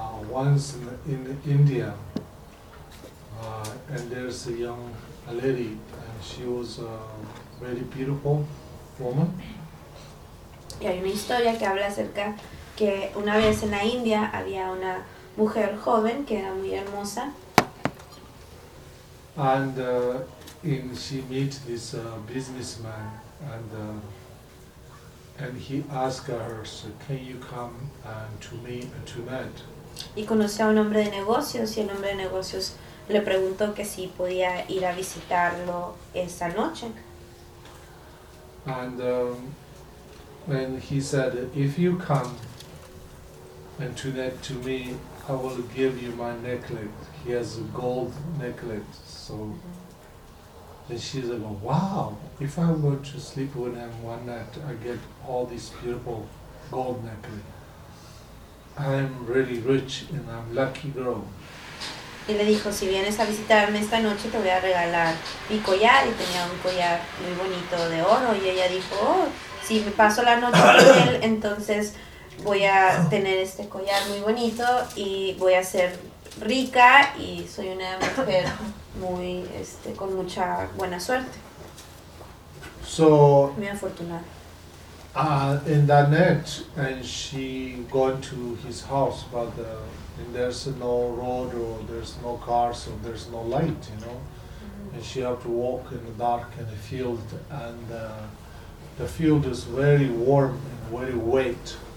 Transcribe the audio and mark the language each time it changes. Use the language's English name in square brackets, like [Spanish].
[English] Once in India, and there's a young lady, and she was a very beautiful woman. [Spanish] Y hay una historia que habla acerca que una vez en la India había una mujer joven que era muy hermosa. [English] And she met this businessman and. And he asked her, so can you come to me tonight? [Spanish] Y conoció a un hombre de negocios y el hombre de negocios le preguntó que si podía ir a visitarlo esa noche. [English] And when he said, if you come tonight to me, I will give you my necklace. He has a gold necklace. So and she's like, wow, if I'm going to sleep with him one night, I get all this beautiful gold necklace. I'm really rich and I'm lucky girl. [Spanish] Y le dijo, si vienes a visitarme esta noche, te voy a regalar mi collar. Y tenía un collar muy bonito de oro. Y ella dijo, oh, si me paso la noche con él, entonces voy a tener este collar muy bonito y voy a ser rica y soy una mujer muy con mucha buena suerte. [English] So [Spanish] muy afortunada. [English] In that night, and she going to his house, but and there's no road or there's no cars or there's no light, you know. Mm-hmm. And she have to walk in the dark in the field, and the field is very warm and very wet.